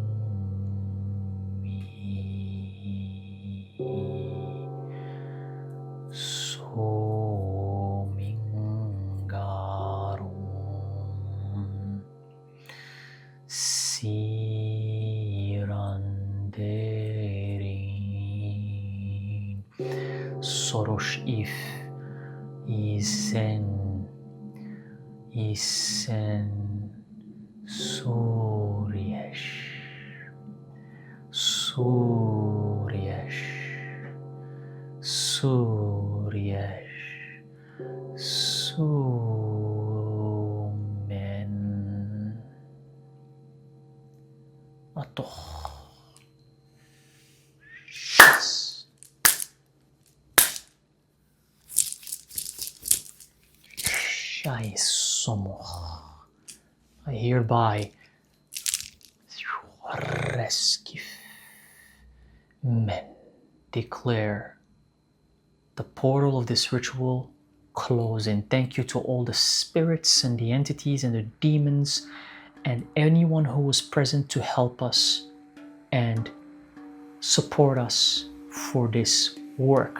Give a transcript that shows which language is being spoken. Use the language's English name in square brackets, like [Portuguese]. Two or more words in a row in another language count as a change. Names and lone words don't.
[English] Mi Somingarum Sirandering Sorosh if Isen Suryesh Suryesh Suryesh Sumen Atoch Shai Somoch. I hereby Reskif Men declare the portal of this ritual closing. Thank you to all the spirits and the entities and the demons and anyone who was present to help us and support us for this work.